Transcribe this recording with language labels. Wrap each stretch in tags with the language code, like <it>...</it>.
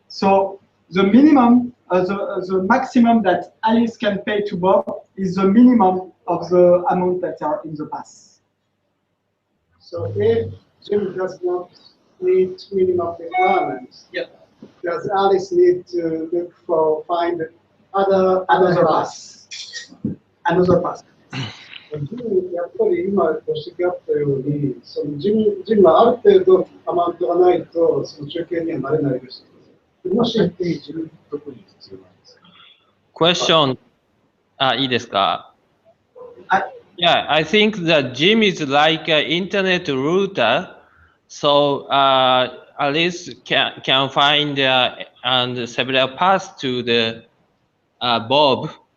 <en>So the minimum, the maximum that Alice can pay to Bob is the minimum of the amount that are in the pass. So if Jim does not meet minimum requirements, does Alice need to find another pass? Another pass.</en> <ja>やっぱり今ご指摘あったように、そのジムがある程度アマウントがないと、その中継にはなれないです。もし10ビットコイン必要なんですか。</ja> <en>Question.</en> <ja>いいですか。</ja> <en>Yeah, I think that Jim is like an internet router, so at least can find and several paths to the Bob.</en>